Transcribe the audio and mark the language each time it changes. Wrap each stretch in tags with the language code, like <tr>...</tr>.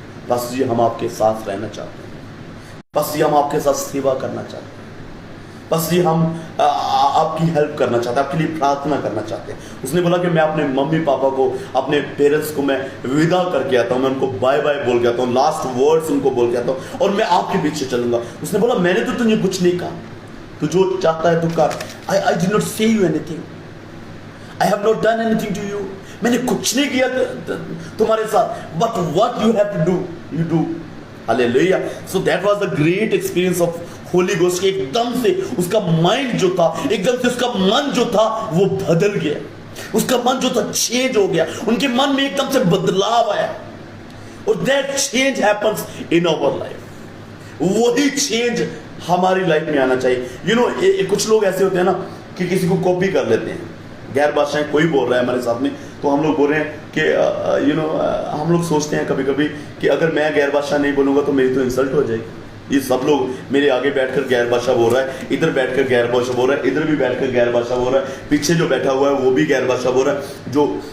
<hi>बस जी हम आपके साथ रहना चाहते हैं, बस जी हम आपके साथ सेवा करना चाहते हैं, बस जी हम आपकी हेल्प करना चाहते हैं, आपके लिए प्रार्थना करना चाहते हैं। उसने बोला कि मैं अपने मम्मी पापा को, अपने पेरेंट्स को मैं विदा करके आता हूँ, मैं उनको बाय बाय बोल के आता हूँ, लास्ट वर्ड्स उनको बोल के आता हूँ और मैं आपके पीछे चलूंगा। उसने बोला मैंने तो तुझे कुछ नहीं कहा, तू जो चाहता है तू कर।</hi> <en>I did not say you anything, I have not done anything to you.</en> <hi>मैंने कुछ नहीं किया तुम्हारे साथ,</hi> <en>but what you have to do, you do. Hallelujah. So that was the great experience of Holy Ghost.</en> <hi>एकदम से उसका माइंड जो था, एकदम से उसका मन जो था वो बदल गया, उसका मन जो था चेंज हो गया, उनके मन में एकदम से बदलाव आया।</hi> <en>और that change happens in our life.</en> <hi>वही चेंज हमारी लाइफ में आना चाहिए। कुछ लोग ऐसे होते हैं ना कि किसी को कॉपी कर लेते हैं। गैर बादशाह कोई बोल रहा है हमारे साथ में तो हम लोग बोल रहे हैं कि हम लोग सोचते हैं कभी कभी कि अगर मैं गैर बादशाह नहीं बोलूँगा तो मेरी तो इंसल्ट हो जाएगी। ये सब लोग मेरे आगे बैठकर गैर बादशाह बोल रहा है, इधर बैठकर गैर बादशाह बोल रहा है, इधर भी बैठकर गैर बादशाह बोल रहा है, पीछे जो बैठा हुआ है वो भी गैर बादशाह बोल रहा है। जो</hi>